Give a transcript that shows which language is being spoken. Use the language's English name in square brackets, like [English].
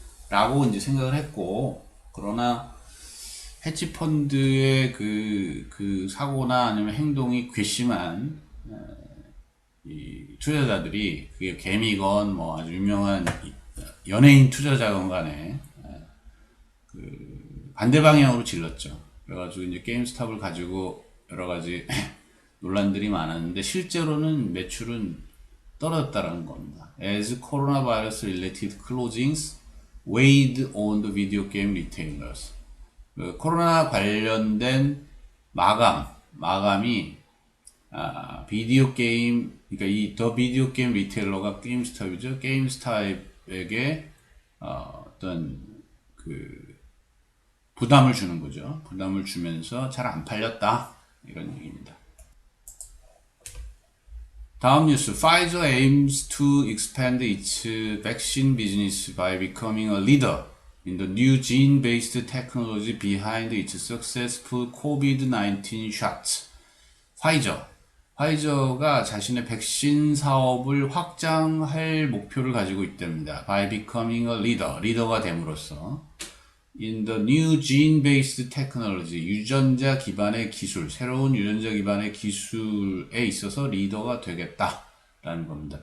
[Korean] 라고 이제 생각을 했고, 그러나 헤지펀드의 그 사고나 아니면 행동이 괘씸한 이 투자자들이 그게 개미건 뭐 아주 유명한 연예인 투자자건 간에 그 반대 방향으로 질렀죠. 그래가지고 이제 게임스탑을 가지고 여러 가지 논란들이 많았는데 실제로는 매출은 떨어졌다라는 겁니다. [English] As coronavirus related closings weighed on the video game retailers. [Korean] 그 코로나 관련된 마감이 비디오 게임, 그러니까 이 더 비디오 게임 리테일러가 게임스탑이죠. 게임스탑에게 어떤 그 부담을 주는 거죠. 부담을 주면서 잘 안 팔렸다 이런 얘기입니다. 다음 뉴스. [English] Pfizer aims to expand its vaccine business by becoming a leader in the new gene-based technology behind its successful COVID-19 shots. [Korean] 파이저가 자신의 백신 사업을 확장할 목표를 가지고 있답니다. [English] By becoming a leader, [Korean] 리더가 됨으로써 [English] in the new gene-based technology, [Korean] 유전자 기반의 기술, 새로운 유전자 기반의 기술에 있어서 리더가 되겠다라는 겁니다.